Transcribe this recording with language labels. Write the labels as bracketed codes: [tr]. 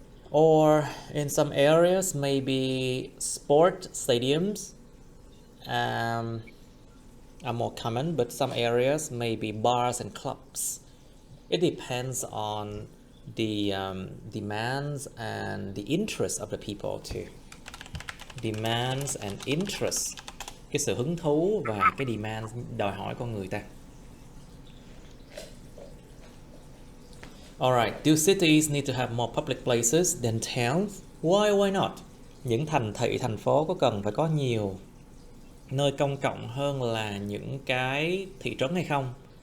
[en] Or in some areas, maybe sport stadiums are more common, but some areas maybe bars and clubs. It depends on the demands and the interests of the people too. Demands and interests. [vi] Cái sự hứng thú và cái demand đòi hỏi con người ta. [en] Alright, do cities need to have more public places than towns? Why not? [vi] Những thành thị, thành phố có cần phải có nhiều nơi công cộng hơn là những cái thị trấn hay không?